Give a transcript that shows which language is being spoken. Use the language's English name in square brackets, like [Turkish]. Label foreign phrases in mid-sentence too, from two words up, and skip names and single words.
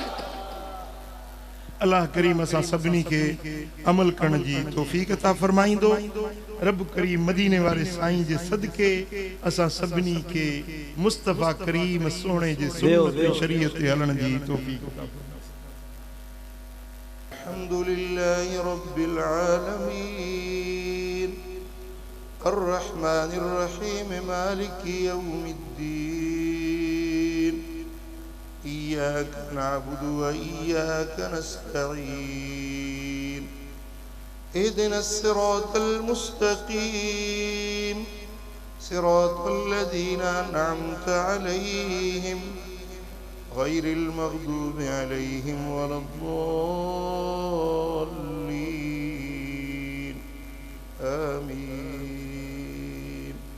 [Sindhi] अल्लाह करीम असां सभिनी के अमल करण जी तौफ़ीक़ अता फरमाईंदो। रब करीम मदीने वारे साईं जे सदके असां सभिनी के मुस्तफ़ा करीम सोने जे सुन्नत शरीयत ते हलण जी तौफ़ीक़ अता फरमाईंदो। [Arabic] الحمد لله رب العالمين الرحمن الرحيم مالك يوم الدين إياك نعبد وإياك نستعين اهدنا الصراط المستقيم صراط الذين أنعمت عليهم غير المغضوب عليهم ولا الضالين آمين.